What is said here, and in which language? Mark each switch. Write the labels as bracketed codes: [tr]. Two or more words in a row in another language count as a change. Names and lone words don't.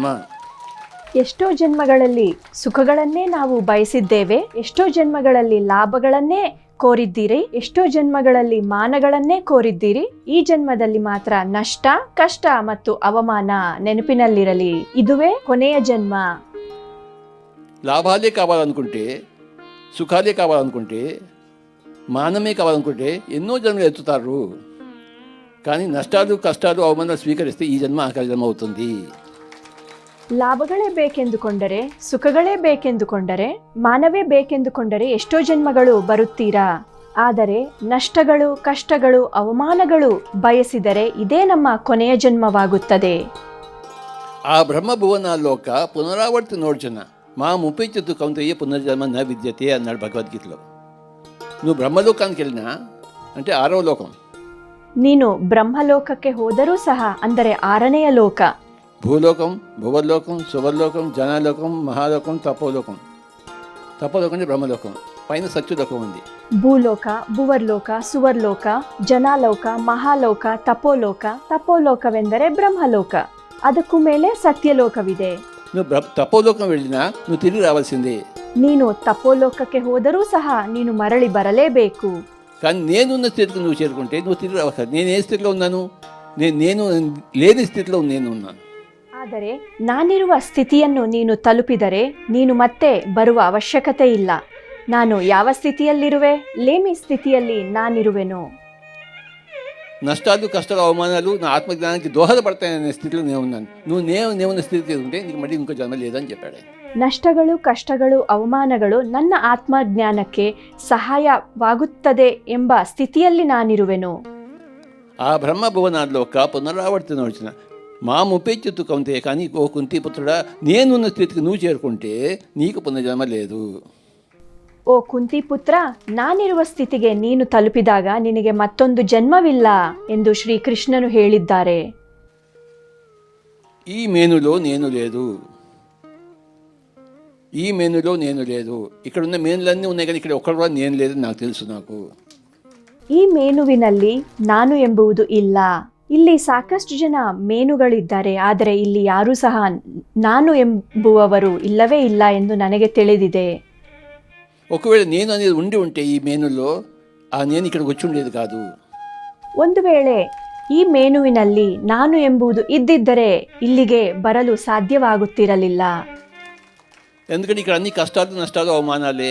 [kn] ಎಷ್ಟೋ ಜನ್ಮಗಳಲ್ಲಿ ಸುಖಗಳನ್ನೇ ನಾವು ಬಯಸಿದ್ದೇವೆ, ಎಷ್ಟೋ ಜನ್ಮಗಳಲ್ಲಿ ಲಾಭಗಳನ್ನೇ ಕೋರಿದ್ದೀರಿ, ಎಷ್ಟೋ ಜನ್ಮಗಳಲ್ಲಿ ಮಾನಗಳನ್ನೇ ಕೋರಿದ್ದೀರಿ. ಈ ಜನ್ಮದಲ್ಲಿ ಮಾತ್ರ ನಷ್ಟ, ಕಷ್ಟ ಮತ್ತು ಅವಮಾನ ನೆನಪಿನಲ್ಲಿರಲಿ. ಇದುವೇ ಕೊನೆಯ ಜನ್ಮ. [te] లాభాలే కావాలనుకుంటే, సుఖాలే కావాలనుకుంటే, మానమే కావాలనుకుంటే ఎన్నో జన్మలు ఎత్తుతారు. కానీ నష్టాలు, కష్టాలు, అవమానాలు స్వీకరిస్తే ఈ జన్మ ఆఖరి జన్మ అవుతుంది. [kn] ಲಾಭಗಳೇ ಬೇಕೆಂದುಕೊಂಡರೆ, ಸುಖಗಳೇ ಬೇಕೆಂದುಕೊಂಡರೆ, ಮಾನವೇ ಬೇಕೆಂದುಕೊಂಡರೆ ಎಷ್ಟೋ ಜನ್ಮಗಳು ಬರುತ್ತೀರಾ. ಆದರೆ ನಷ್ಟಗಳು, ಕಷ್ಟಗಳು, ಅವಮಾನಗಳು ಬಯಸಿದರೆ ಇದೇ ನಮ್ಮ ಕೊನೆಯ ಜನ್ಮವಾಗುತ್ತದೆ. [te] ಆ ಬ್ರಹ್ಮಭುವನ ಲೋಕ పునరావర్తి నోడ్చున మా ముప్పించు కౌంతయ్య పునర్జన్మ న విద్యతే అన్నాడు భగవద్గీతలో. నువ్వు బ్రహ్మలోకానికి వెళ్ళినా అంటే 6వ లోకం. [kn] ನೀನು ಬ್ರಹ್ಮಲೋಕಕ್ಕೆ ಹೋದರೂ ಸಹ, ಅಂದರೆ 6ನೆಯ ಲೋಕ. [te] భూలోకం, భువర్లోకం, సువర్లోకం, జనాలోకం, మహాలోకం, తపోలోకం. తపోలోకం అంటే బ్రహ్మలోకం, పైన సత్యలోకం ఉంది. [kn] ಭೂಲೋಕ, ಭುವರ್ಲೋಕ, ಸುವರ್ಲೋಕ, ಜನಾಲೋಕ, ಮಹಾಲೋಕ, ತಪೋಲೋಕ. ತಪೋಲೋಕವೆಂದರೆ ಬ್ರಹ್ಮಲೋಕ. ಅದಕ್ಕೂ ಮೇಲೆ ಸತ್ಯಲೋಕವಿದೆ. [te] నువ్వు తపోలోకం వెళ్ళినా నువ్వు తిరిగి రావాల్సిందే. [kn] ನೀನು ತಪೋಲೋಕಕ್ಕೆ ಹೋದರೂ ಸಹ ನೀನು ಮರಳಿ ಬರಲೇಬೇಕು. [te] కానీ నేనున్న స్థితికి నువ్వు చేరుకుంటే నువ్వు తిరిగి రావాలి. నేను ఏ స్థితిలో ఉన్నాను? నేను లేని స్థితిలో నేను ఉన్నాను. [kn] ಆದರೆ ನಾನಿರುವ ಸ್ಥಿತಿಯನ್ನು ನೀನು ತಲುಪಿದರೆ ನೀನು ಮತ್ತೆ ಬರುವ ಅವಶ್ಯಕತೆ ಇಲ್ಲ. ನಾನು ಯಾವ ಸ್ಥಿತಿಯಲ್ಲಿರುವೆ? లేమి ಸ್ಥಿತಿಯಲ್ಲಿ ನಾನಿರುವೆನು. [te] నష్టాలు, కష్టాలు, అవమానాలు నా ఆత్మజ్ఞానానికి దోహదపడతాయనే స్థితిలో నేను ఉన్నాను. నేనున్న స్థితి ఉంటే నీకు మళ్ళీ ఇంకో జన్మ లేదని చెప్పాడు. [kn] ನಷ್ಟಗಳು, ಕಷ್ಟಗಳು, ಅವಮಾನಗಳು ನನ್ನ ಆತ್ಮಜ್ಞಾನಕ್ಕೆ ಸಹಾಯವಾಗುತ್ತದೆ ಎಂಬ ಸ್ಥಿತಿಯಲ್ಲಿ ನಾನಿರುವೆನು. [te] ఆ బ్రహ్మభువనాల్లోక పునరావర్తన వచ్చిన మా ముప్పెచ్చుతు కౌంతే, కానీ ఓ కుంతిపుత్రుడా, నేనున్న స్థితికి నువ్వు చేరుకుంటే నీకు పునర్జన్మ లేదు. [kn] ಓ ಕುಂತಿಪುತ್ರ, ನಾನಿರುವ ಸ್ಥಿತಿಗೆ ನೀನು ತಲುಪಿದಾಗ ನಿನಗೆ ಮತ್ತೊಂದು ಜನ್ಮವಿಲ್ಲ ಎಂದು ಶ್ರೀಕೃಷ್ಣನು ಹೇಳಿದ್ದಾರೆ. [te] ఈ మేనులో నేను లేదు, ఈ మేనులో నేను లేదు. ఇక్కడ ఉన్న మేనులన్నీ ఉన్నాయి కానీ ఇక్కడ ఒక్కడు కూడా నేను లేదని నాకు తెలుసు. నాకు [kn] ಈ ಮೇನುವಿನಲ್ಲಿ ನಾನು ಎಂಬುದು ಇಲ್ಲ. ಇಲ್ಲಿ ಸಾಕಷ್ಟು ಜನ ಮೇನುಗಳಿದ್ದಾರೆ, ಆದರೆ ಇಲ್ಲಿ ಯಾರೂ ಸಹ ನಾನು ಎಂಬುವವರು ಇಲ್ಲವೇ ಇಲ್ಲ ಎಂದು ನನಗೆ ತಿಳಿದಿದೆ. [te] ఒకవేళ నేను అనేది ఉండి ఉంటే ఈ మేనులో ఆ నేను ఇక్కడికి వచ్చి ఉండేది కాదు. [kn] ಒಂದು ವೇಳೆ ಈ ಮೇನುವಿನಲ್ಲಿ ನಾನು ಎಂಬುದು ಇದ್ದಿದ್ದರೆ ಇಲ್ಲಿಗೆ ಬರಲು ಸಾಧ್ಯವಾಗುತ್ತಿರಲಿಲ್ಲ. [te] ఎందుకంటే ఇక్కడ అన్ని కష్టాలు, నష్టాలు, అవమానాలే.